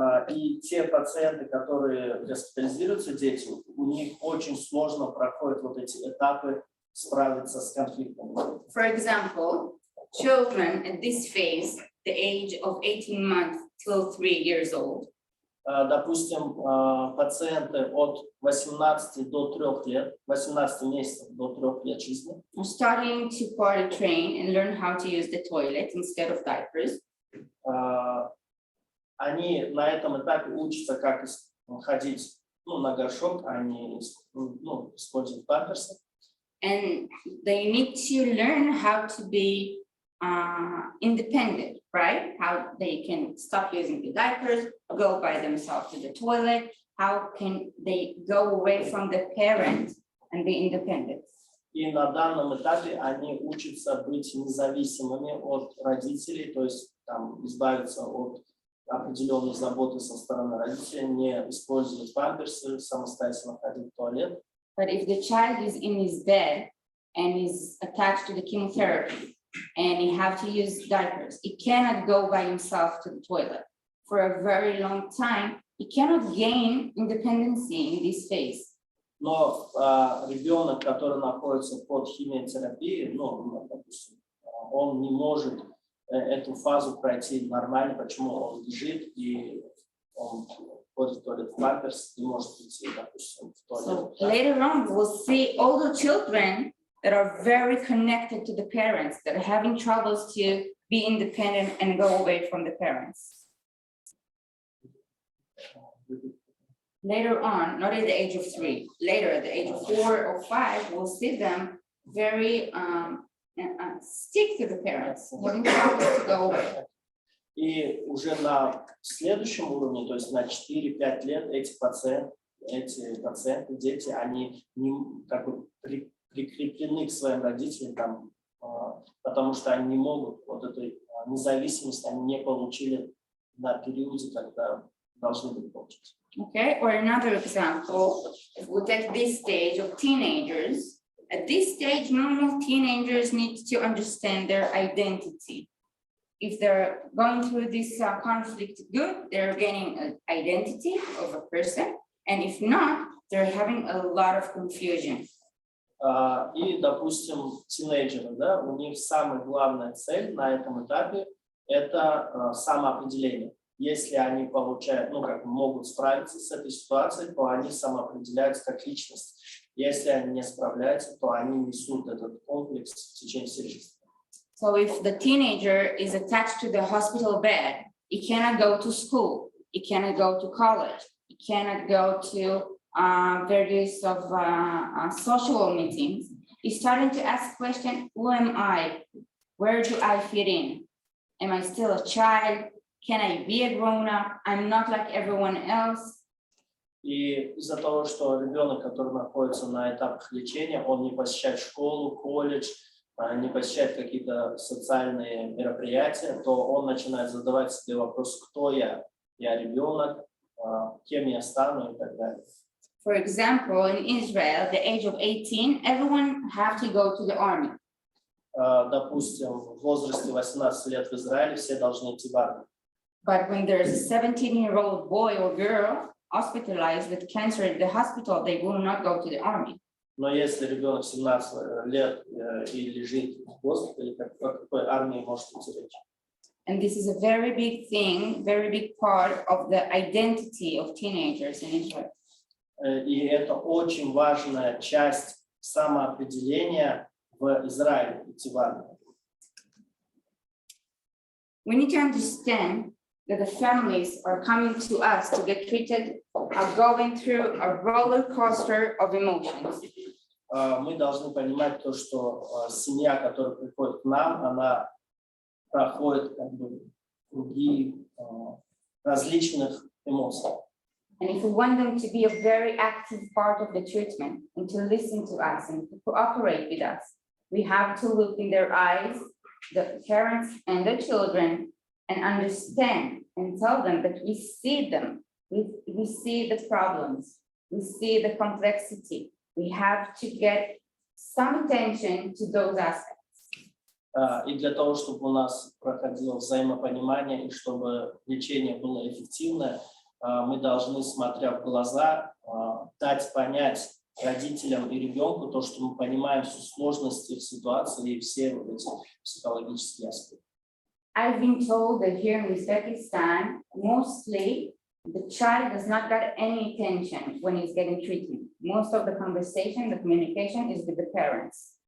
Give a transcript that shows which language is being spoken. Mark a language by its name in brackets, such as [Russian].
[Russian] И те пациенты, которые госпитализируются, дети, у них очень сложно проходят вот эти этапы справиться с конфликтом. [English] For example, children at this phase, the age of 18 months till 3 years old. [Russian] Допустим, пациенты от 18 до 3 лет, 18 месяцев до 3 лет жизни, [English] Are starting to potty train and learn how to use the toilet instead of diapers. [Russian] они на этом этапе учатся, как ходить на горшок, они используют памперсы. [English] And they need to learn how to be independent, right? How they can stop using the diapers, go by themselves to the toilet. How can they go away from the parent and be independent? [Russian] И на данном этапе они учатся быть независимыми от родителей, то есть там, избавиться от определенной заботы со стороны родителей, не использовать памперсы, самостоятельно ходить в туалет. [English] But if the child is in his bed and is attached to the chemotherapy and he have to use diapers, he cannot go by himself to the toilet for a very long time. He cannot gain independency in this phase. [Russian] Но ребенок, который находится под химиотерапией, допустим, он не может эту фазу пройти нормально, почему он лежит и он ходит в туалет в памперс, не может идти, допустим, в туалет. [English] So later on, we'll see older children that are very connected to the parents, that are having troubles to be independent and go away from the parents. Later on, not at the age of 3, later at the age of 4 or 5, we'll see them very stick to the parents, having troubles to go away. [Russian] И уже на следующем уровне, то есть на 4-5 лет, эти пациенты, дети, они как бы прикреплены к своим родителям, там, потому что они не могут, вот этой независимость они не получили на периоде, когда должны были получить. [English] Okay, or another example, if we take this stage of teenagers, at this stage, normal teenagers need to understand their identity. If they're going through this conflict good, they're gaining an identity of a person, and if not, they're having a lot of confusion. [Russian] И, допустим, тинейджеры, да, у них самая главная цель на этом этапе – это самоопределение. Если они получают, могут справиться с этой ситуацией, то они самоопределяются как личность. Если они не справляются, то они несут этот комплекс в течение всей жизни. [English] So if the teenager is attached to the hospital bed, he cannot go to school. he cannot go to college, he cannot go to various of social meetings. He's starting to ask questions, who am I? Where do I fit in? Am I still a child? Can I be a grown-up? I'm not like everyone else. [Russian] И из-за того, что ребенок, который находится на этапах лечения, он не посещает школу, колледж, не посещает какие-то социальные мероприятия, то он начинает задавать себе вопрос, кто я? Я ребенок, кем я стану и так далее. [English] For example, in Israel, at the age of 18, everyone have to go to the army. [Russian] Допустим, в возрасте 18 лет в Израиле все должны идти в армию. [English] But when there's a 17-year-old boy or girl hospitalized with cancer at the hospital, they will not go to the army. [Russian] Но если ребенок 17 лет и лежит в госпитале, о какой армии может идти речь? [English] And this is a very big thing, very big part of the identity of teenagers in Israel. [Russian] И это очень важная часть самоопределения в Израиле, идти в армию. [English] We need to understand that the families are coming to us to get treated, are going through a roller coaster of emotions. [Russian] Мы должны понимать то, что семья, которая приходит к нам, она проходит как бы круги различных эмоций. [English] And if we want them to be a very active part of the treatment and to listen to us and to cooperate with us, we have to look in their eyes, the parents and the children, and understand and tell them that we see them, we see the problems, we see the complexity. We have to get some attention to those aspects. [Russian] И для того, чтобы у нас проходило взаимопонимание и чтобы лечение было эффективное, мы должны, смотря в глаза, дать понять родителям и ребенку то, что мы понимаем всю сложность их ситуации и все вот эти психологические аспекты. [English] I've been told that here in Uzbekistan, mostly the child does not get any attention when he's getting treatment. Most of the conversation, the communication is with the parents.